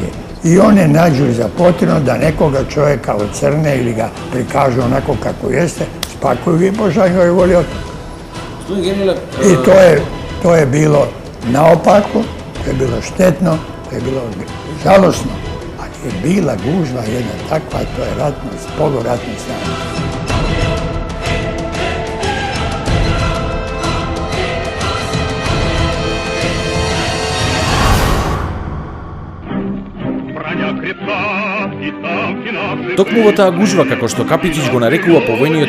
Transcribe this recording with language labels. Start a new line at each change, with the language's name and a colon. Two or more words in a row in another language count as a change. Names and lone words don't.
Serbian: I one nađu za potrebno da nekoga čovjeka ocrne ili ga prikažu onako kako jeste, spakuju i pošalju i Goli otok. I to je bilo naopako, to je bilo štetno, to je bilo žalosno. Ali je bila gužva jedna takva, to je ratno, poluratno stanje.
Macedonian: Токму во таа гужва, како што Капичиć го нарекува повојниот